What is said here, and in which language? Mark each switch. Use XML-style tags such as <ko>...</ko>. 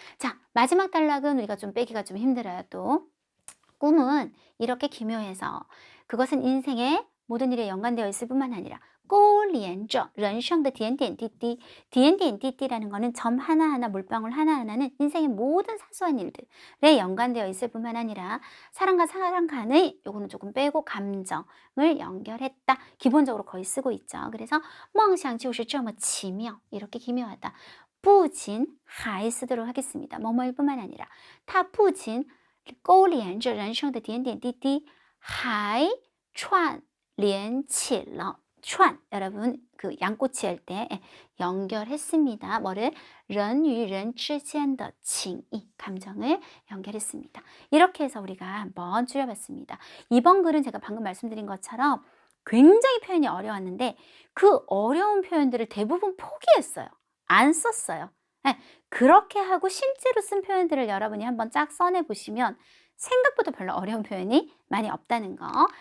<ko>자, 마지막 단락은 우리가 좀 빼기가 좀 힘들어요. 또 꿈은 이렇게 기묘해서 그것은 인생의 모든 일에 연관되어 있을 뿐만 아니라</ko> <zh>勾连着 人生的点点滴滴 点点滴滴라는</zh> <ko>거는 점 하나하나 물방울 하나하나는 인생의 모든 사소한 일들에 연관되어 있을 뿐만 아니라 사람과 사람 간의 요거는 조금 빼고 감정을 연결했다. 기본적으로 거의 쓰고 있죠.</ko> <zh>그래서 梦想就是这么奇妙</zh> <ko>이렇게 기묘하다. 不仅 还 쓰도록 하겠습니다. 뭐뭐일 뿐만 아니라</ko> <zh>它不仅勾连着人生的点点滴滴还串联起了</zh> <ko>串, 여러분 그 양꼬치 할 때 연결했습니다.뭐를?</ko> <zh>人与人之间的情谊</zh> <ko>감정을 연결했습니다. 이렇게 해서 우리가 한번 줄여봤습니다. 이번 글은 제가 방금 말씀드린 것처럼 굉장히 표현이 어려웠는데 그 어려운 표현들을 대부분 포기했어요. 안 썼어요. 그렇게 하고 실제로 쓴 표현들을 여러분이 한번 쫙 써내보시면 생각보다 별로 어려운 표현이 많이 없다는 거.</ko>